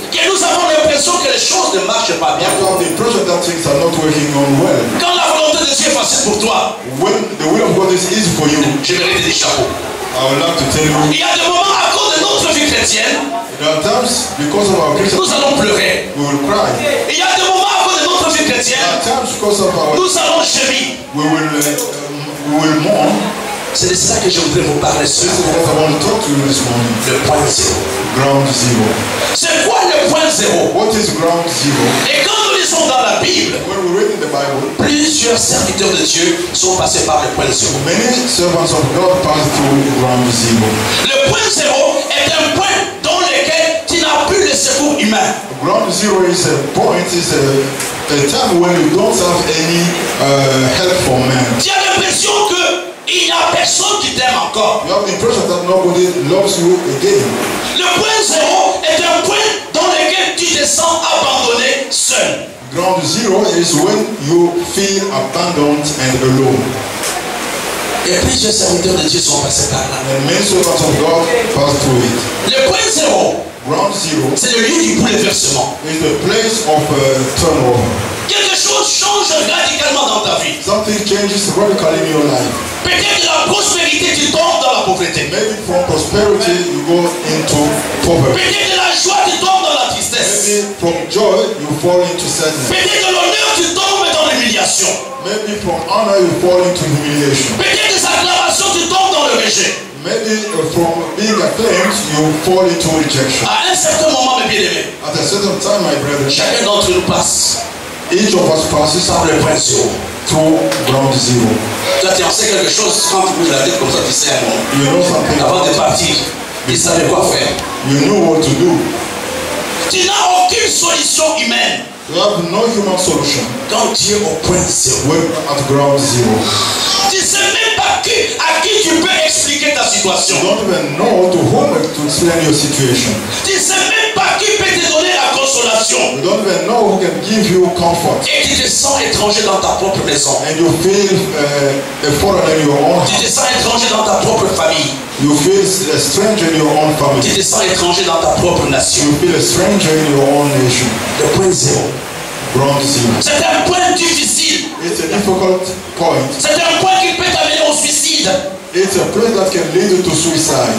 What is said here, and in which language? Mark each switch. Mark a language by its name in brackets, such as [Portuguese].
[French] que nous avons l'impression que les choses ne marchent pas bien. [English] that you have the impression that things are not working on well. [French] Quand la volonté de Dieu est facile pour toi, [English] When the will of God is easy for you, [French] je mérite des chapeaux. [English] I would like to tell you, [French] Il y a des moments à cause de notre vie chrétienne, [English] there are times because of our Christian, [French] nous allons pleurer. [English] we will cry. [French] Il y a des moments à cause de notre vie [English] There [French] chrétienne, [English] are times because of our, [French] nous allons gémir. [English] we will mourn. [French] C'est de ça que je voudrais vous parler ce [English] This is [French] matin. [English] what I want to talk to you this morning. [French] Le point zéro. [English] Ground zero. [French] C'est quoi le point zéro? [English] What is ground zero? [French] Et quand nous lisons dans la Bible, [English] When we read in the Bible, [French] plusieurs serviteurs de Dieu sont passés par le point zéro. [English] many servants of God pass through ground zero. [French] Le point zéro est un point dans lequel tu n'as plus le secours humain. [English] Ground zero is a point, is a time when you don't have any help from man. [French] Tu as l'impression qu'il n'y a personne qui t'aime encore. [English] You have the impression that nobody loves you again. [French] Le point zéro est un point dans lequel tu te sens abandonné seul. [English] Ground zero is when you feel abandoned and alone. [French] Et plusieurs serviteurs de Dieu sont passés par là. [English] And many servants of God pass through it. [French] Le point zéro, [English] Ground zero [French] c'est le lieu du bouleversement. [English] is the place of turnover. [French] Quelque chose change radicalement dans ta vie. [English] Something changes radically in your life. [French] Peut-être de la prospérité, tu tombes dans la pauvreté. [English] Maybe from prosperity you go into poverty. [French] Peut-être de la joie, tu tombes dans la tristesse. [English] Maybe from joy you fall into sadness. [French] Peut-être de l'honneur, tu tombes dans l'humiliation. [English] Maybe from honor you fall into humiliation. [French] Peut-être des acclamations, tu tombes dans le rejet. [English] Maybe from being acclaimed you fall into rejection. [French] À un certain moment, mes bien-aimés, [English] At a certain time, my brethren, [French] chacun d'entre nous passe [English] each of us passes [French] par le point zéro. [English] through ground zero. [French] Toi, tu en sais quelque chose quand tu bouges la tête comme ça, tu sais un moment. [English] You know something [French] Avant [English] about [French] de [English] it. [French] partir, tu savais quoi faire. [English] You know what to do. [French] Tu n'as aucune solution humaine. [English] You have no human solution [French] Quand tu es au point zéro, [English] when at ground zero. [French] tu ne sais même pas à qui tu peux expliquer ta situation. [English] You don't even know to whom to explain your situation. [French] Tu ne sais même pas qui peut te donner la consolation. [English] You don't even know who can give you comfort. [French] Et tu te sens étranger dans ta propre maison. [English] And you feel a foreigner in your own [French] Tu [English] house. [French] te sens étranger dans ta propre famille. [English] You feel a stranger in your own [French] Tu [English] family. [French] te sens étranger dans ta propre nation. [English] You feel a stranger in your own nation. [French] Le point zéro. [English] Ground zero. [French] C'est un point difficile. [English] It's a difficult point. [French] C'est un point qui peut t'amener au suicide. [English] It's a place that can lead you to suicide.